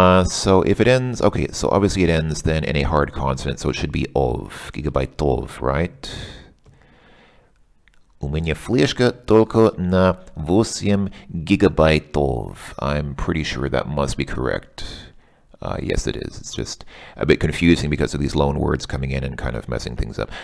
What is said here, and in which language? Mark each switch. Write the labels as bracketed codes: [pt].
[en] So if it ends, okay, so obviously it ends then in a hard consonant, so it should be ov, gigabytov, right? [ru] У меня флешка только на 8 гигабайтов. [en] I'm pretty sure that must be correct. Yes, it is. It's just a bit confusing because of these loan words coming in and kind of messing things up.